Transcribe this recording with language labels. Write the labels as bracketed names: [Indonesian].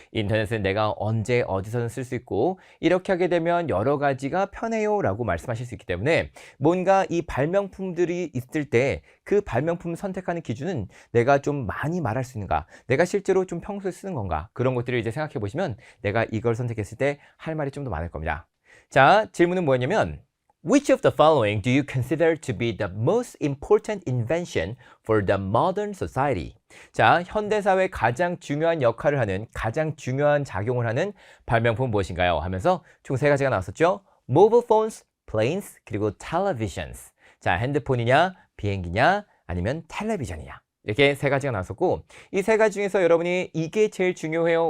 [Korean] 인터넷은 내가 언제 어디서든 쓸 수 있고 이렇게 하게 되면 여러 가지가 편해요 라고 말씀하실 수 있기 때문에 뭔가 이 발명품들이 있을 때 그 발명품 선택하는 기준은 내가 좀 많이 말할 수 있는가, 내가 실제로 좀 평소에 쓰는 건가, 그런 것들을 이제 생각해 보시면 내가 이걸 선택했을 때 할 말이 좀 더 많을 겁니다. 자, 질문은 뭐였냐면 [English] Which of the following do you consider to be the most important invention for the modern society? [Korean] 자, 현대사회에 가장 중요한 역할을 하는, 가장 중요한 작용을 하는 발명품은 무엇인가요? 하면서 총 3가지가 나왔었죠. [English] Mobile phones, planes, [Korean] 그리고 televisions. 자, 핸드폰이냐, 비행기냐, 아니면 텔레비전이냐. 이렇게 세 가지가 나왔었고 이 세 가지 중에서 여러분이 이게 제일 중요해요.